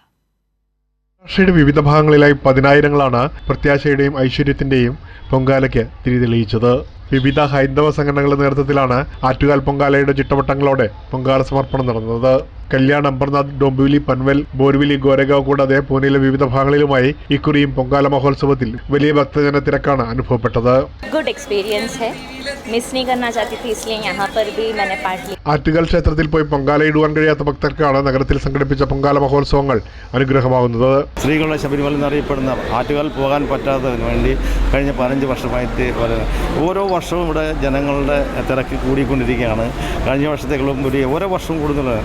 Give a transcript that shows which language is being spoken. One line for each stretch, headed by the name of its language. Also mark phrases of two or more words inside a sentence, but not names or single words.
Malayalam: മഹാരാഷ്ട്രയുടെ വിവിധ ഭാഗങ്ങളിലായി പതിനായിരങ്ങളാണ് പ്രത്യാശയുടെയും ഐശ്വര്യത്തിന്റെയും പൊങ്കാലയ്ക്ക് തിരി തെളിയിച്ചത്. വിവിധ ഹൈന്ദവ സംഘടനകളുടെ നേതൃത്വത്തിലാണ് ആറ്റുകാൽ പൊങ്കാലയുടെ ചിട്ടവട്ടങ്ങളോടെ പൊങ്കാല സമർപ്പണം നടന്നത്. കല്യാൺ, അംബർനാഥ്, ഡോംബിവിലി, പൻവേൽ, ബോർവിലി, ഗോരഗാവ് കൂടാതെ പൂനെയിലെ വിവിധ ഭാഗങ്ങളിലുമായി ഇക്കുറിയും പൊങ്കാല മഹോത്സവത്തിൽ വലിയ ഭക്തജന തിരക്കാണ് അനുഭവപ്പെട്ടത്.
English: good experience
Hindi: है, मिस नहीं करना चाहती थी, इसलिए यहाँ पर भी मैंने पार्ट लिया.
Malayalam: ആറ്റുകാൽ ക്ഷേത്രത്തിൽ പോയി പൊങ്കാല ഇടുവാൻ കഴിയാത്ത ഭക്തർക്കാണ് നഗരത്തിൽ സംഘടിപ്പിച്ച പൊങ്കാല മഹോത്സവങ്ങൾ അനുഗ്രഹമാകുന്നത്. സ്ത്രീകളുടെ ശബരിമല എന്നറിയപ്പെടുന്ന ആറ്റുകാൽ പോകാൻ പറ്റാത്തതിന് വേണ്ടി കഴിഞ്ഞ 15 വർഷമായിട്ട് ഓരോ വർഷവും ഇവിടെ ജനങ്ങളുടെ തിരക്ക് കൂടിക്കൊണ്ടിരിക്കുകയാണ്. കഴിഞ്ഞ വർഷത്തേക്കാളും ഓരോ വർഷവും കൂടുതലാണ്.